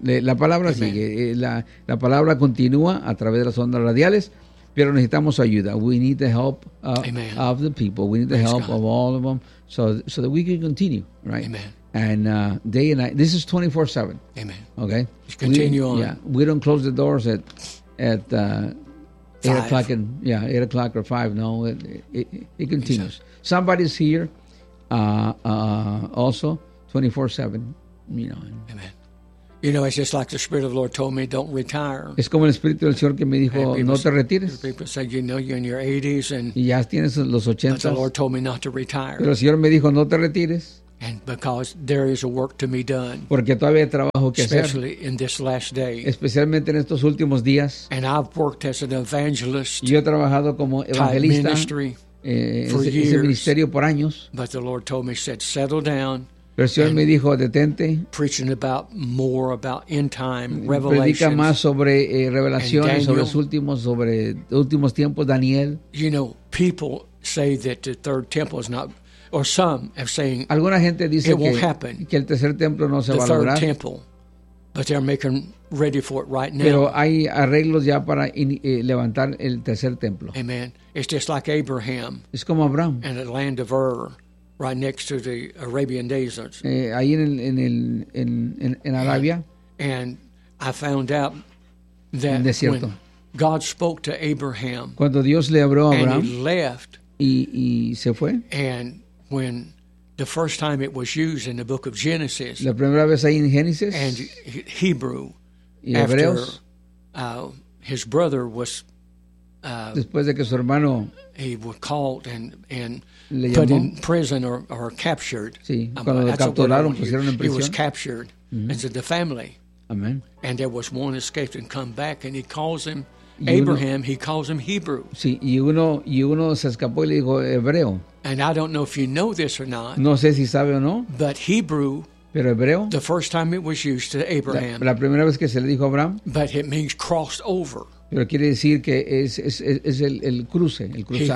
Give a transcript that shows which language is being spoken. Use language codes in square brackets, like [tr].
[es] La palabra sigue, la palabra continúa a través de las ondas radiales, pero necesitamos ayuda. [en] We need the help of the people. We need the help of all of them so that we can continue, right? Amen. And day and night, this is 24/7. Amen. Okay? Just continue on. Yeah, we don't close the doors at 8 o'clock and 8 o'clock or 5. No, it continues. Exactly. Somebody's here also 24/7, you know. Amen. You know, it's just like the Spirit of the Lord told me, don't retire. [es] Es como el Espíritu del Señor que me dijo, no te retires. [en] People say, you know, you're in your 80s and [es] ya tienes los 80s. [en] But the Lord told me not to retire. [es] Pero el Señor me dijo, no te retires. [en] And because there is a work to be done. [es] Porque todavía hay trabajo que [en] especially [es] hacer. [en] In this last day. [es] Especialmente en estos últimos días. [en] And I've worked as an evangelist. [es] Yo he trabajado como evangelista. [en] Type ministry for [es] ministerio por años. [en] But the Lord told me, said, settle down. [es] Pero el Señor me dijo, detente. [en] Preaching about more about end time revelations. [es] Predica más sobre revelaciones, Daniel, sobre los últimos tiempos, Daniel. [en] You know, people say that the third temple is not. Or some have saying [es] alguna gente dice [en] it won't happen. [es] Que el tercer templo no se [en] the [es] va [en] third [es] lograr. [en] Temple, but they're making ready for it right now. [es] Pero hay arreglos ya para levantar el tercer templo. [en] Amen. It's just like Abraham. [es] Es como Abraham. [en] And the land of Ur, right next to the Arabian deserts. [es] Ahí en Arabia. [en] And I found out that when God spoke to Abraham, [es] cuando Dios le habló a Abraham, [en] and he left, [es] y se fue, [en] and when the first time it was used in the book of Genesis, [es] la primera vez ahí en Génesis, [en] and Hebrew, [es] y Hebreos, [en] after his brother was, [es] después de que su hermano, [en] he was caught and put in prison or captured. [es] Sí, cuando lo capturaron, pusieron en [en] prison. He was captured mm-hmm. into the family. Amen. And there was one escaped and come back, and he calls him Abraham. He calls him Hebrew. [es] Sí, y uno se escapó y le dijo hebreo. [en] And I don't know if you know this or not. [es] No sé si sabe o no. [en] But Hebrew, [es] pero hebreo, [en] the first time it was used to Abraham. [es] La primera vez que se le dijo a Abraham. [en] But it means crossed over. [es] Pero quiere decir que es el cruce, el cruzado.